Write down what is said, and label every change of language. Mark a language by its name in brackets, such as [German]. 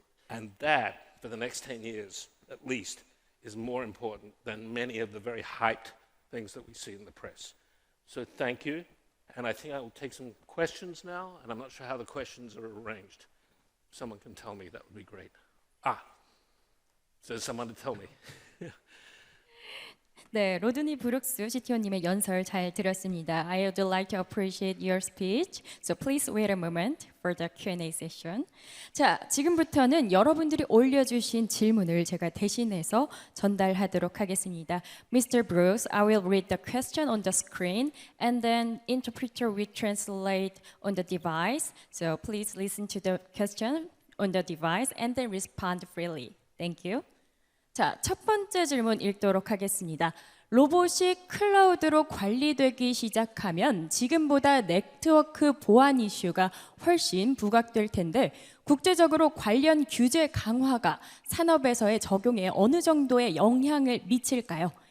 [English] And that, for the next 10 years at least, is more important than many of the very hyped things that we see in the press. So thank you. And I think I will take some questions now, and I'm not sure how the questions are arranged. If someone can tell me, that would be great. So there's someone to tell me. [Korean] 네, 로드니 브룩스 CTO님의 연설 잘 들었습니다. [English] I would like to appreciate your speech. So please wait a moment for the Q&A session. [Korean] 자, 지금부터는 여러분들이 올려주신 질문을 제가 대신해서 전달하도록 하겠습니다. [English] Mr. Brooks, I will read the question on the screen and then interpreter will translate on the device. So please listen to the question on the device and then respond freely. Thank you. [Korean] 자, 첫 번째 질문 읽도록 하겠습니다. 로봇이 클라우드로 관리되기 시작하면 지금보다 네트워크 보안 이슈가 훨씬 부각될 텐데 국제적으로 관련 규제 강화가 산업에서의 적용에 어느 정도의 영향을 미칠까요?